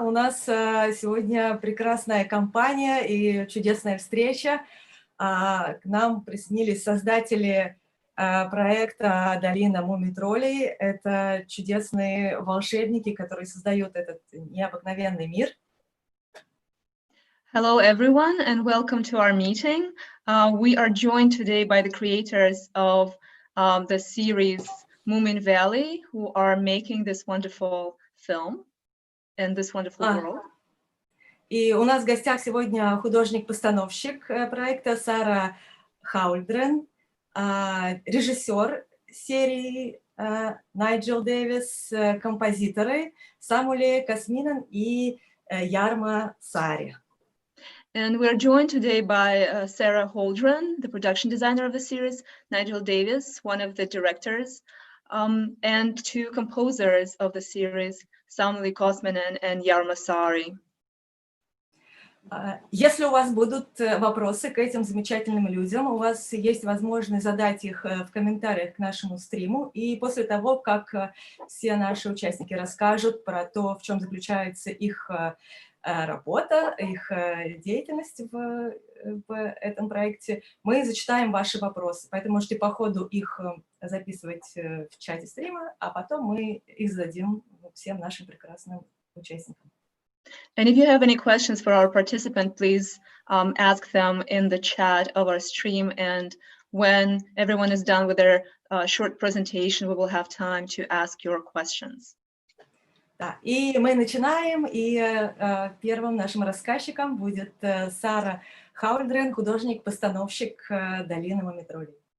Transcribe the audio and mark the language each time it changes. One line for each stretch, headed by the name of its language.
Russian: У нас сегодня прекрасная компания и чудесная встреча. К нам присоединились создатели проекта «Долина муми-троллей». Это чудесные волшебники, которые создают этот необыкновенный мир.
English: Hello, everyone, and welcome to our meeting. We are joined today by the creators of the series Moominvalley, who are making this wonderful film in this wonderful world.
Russian: И у нас в гостях сегодня художник-постановщик проекта Сара Хаульдрен, режиссер серии Найджел Дэвис, композиторы Самули, Kosminen и Яррмо, Saari.
English: And we're joined today by Sara Haульдрен, the production designer of the series, Найджел Дэвис, one of the directors, and two composers of the series, Samuli, Kosminen and Jarmo, Saari.
Russian: Если у вас будут вопросы к этим замечательным людям, у вас есть возможность задать их в комментариях к нашему стриму, и после того, как все наши участники расскажут про то, в чем заключается их работа, их деятельность в этом проекте, мы зачитаем ваши вопросы. Поэтому можете по ходу их записывать в чате стрима, а потом мы их зададим всем нашим прекрасным участникам.
English: And if you have any questions for our participant, please ask them in the chat of our stream. And when everyone is done with their short presentation, we will have time to ask your questions.
Russian: Да, и мы начинаем, и первым нашим рассказчиком будет Сара Хаульдрен, художник-постановщик «Долины муми-троллей».